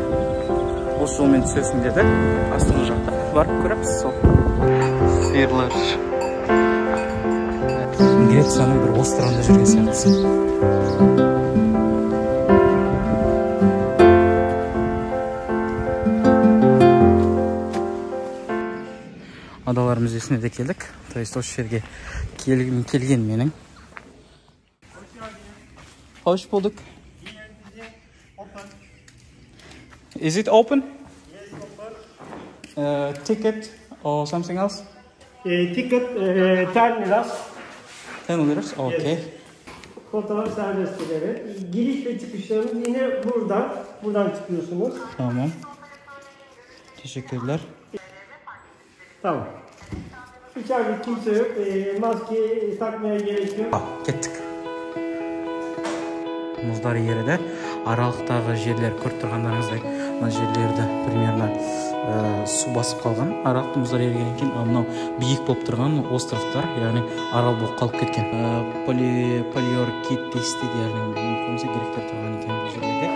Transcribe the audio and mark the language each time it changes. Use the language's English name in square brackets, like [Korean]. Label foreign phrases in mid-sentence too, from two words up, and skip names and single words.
[Kazakh] Осы жолмен түсесің деді. Астыңғы жақта барып көреміз сол. Сиырлар. Грецияның бір островында жүрген сияқтысың. Adalar Müzesi'ne de келдік. [Russian] То есть [Kazakh] осы жерге келген менің. [Turkish] Hoş bulduk. [English] Is it open? Yes, open. Ticket or something else? Ticket 10 liras. 10 liras, okay. Yes. [Turkish] Fotoğraf serbesttir, evet. Giriş ve çıkışlarımız yine buradan çıkıyorsunuz. Tamam. Teşekkürler. Tamam. İçeride kimse yok. Maske takmaya gerek yok. [Kazakh] Kettik. Мұздар ереді. Аралықтағы жерлер көріп тұрғандарыңыздай, мына жерлерді примерно су басып қалған. Аралықты мұздар ерген екен, мынау биік болып тұрған островтар, яғни арал болып қалып кеткен. Полиоркит дейді, яғни көмсе гректер тұрған екен бұл жерлерде.